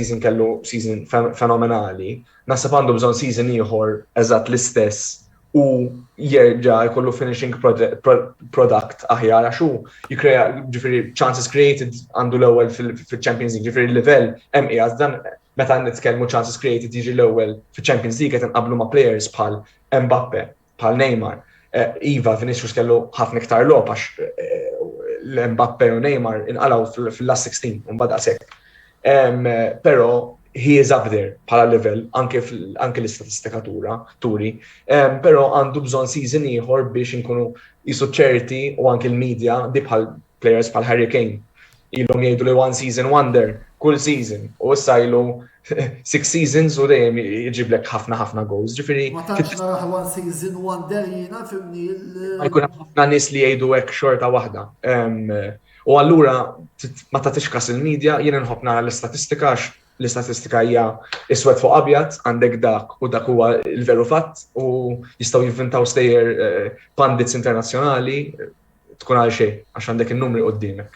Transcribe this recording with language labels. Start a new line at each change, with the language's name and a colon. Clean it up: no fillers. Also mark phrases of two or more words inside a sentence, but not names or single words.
Maltese: season kellu season fenomenali, naħseb għandu bżonn season ieħor eżatt l-istess u jerġa' jkollu
English: finishing product
Maltese: aħjar għax hu jikrea ġifieri
English: chances created
Maltese: għandu l-ewwel fil-Champions League, ġifieri l-livell hemm qiegħed dan meta nitkellmu
English: chances created
Maltese: jiġi l-ewwel fil-Champions League qed inqabblu ma' players bħal Mbappe, bħal Neymar. Iva, Vinicius kellu ħafna iktar logħba għax l-Mbappe u Neymar inqalgħu fil-last 16 u mbagħad hekk. Però
English: he is up there
Maltese: bħala level anke l-istatistika turi, però għandu bżonn season ieħor biex inkunu jisu ċerti u anke l-media di bħal players bħal Harry Kane. Ilhom jgħidu li
English: one season wonder,
Maltese: kull season, u issa ilu 6 seasons u dejjem jiġiblek ħafna goals. Ġifieri Ma tantx naraħ
English: one season wonder
Maltese: jiena fimni jkun hemm ħafna nies li jgħidu hekk xorta waħda. U allura ma tagħtix kas il-media jien inħobb nara l-istatistika għax l-istatistika hija iswed fuq abjad għandek dak u dak huwa l-veru fatt u jistgħu jivvintaw stejjer pandits internazzjonali tkun għal xejn għax għandek in-numri quddiemek.